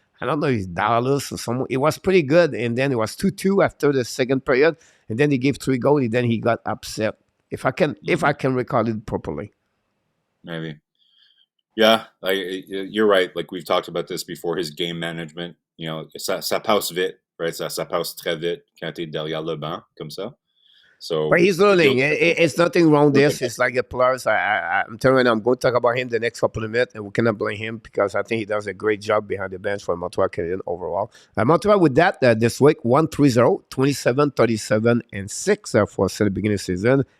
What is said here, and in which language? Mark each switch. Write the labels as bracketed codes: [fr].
[en] I don't know if it's Dallas or someone. It was pretty good. And then it was 2-2 after the 2nd period. And then he gave 3 goals. And then he got upset. If I can recall it properly. Maybe. Yeah, you're right. Like we've talked about this before, his game management, [fr] ça passe vite, [en] right? [fr] Ça passe très vite quand t'es derrière le banc, comme ça. [en] So, but he's learning. It's nothing wrong with this. It's like the players. I'm telling you, I'm going to talk about him the next couple of minutes, and we cannot blame him because I think he does a great job behind the bench for Montreal Canadiens overall. Montreal with that this week, 1-3-0, 27-37, and 6 for the beginning of the season.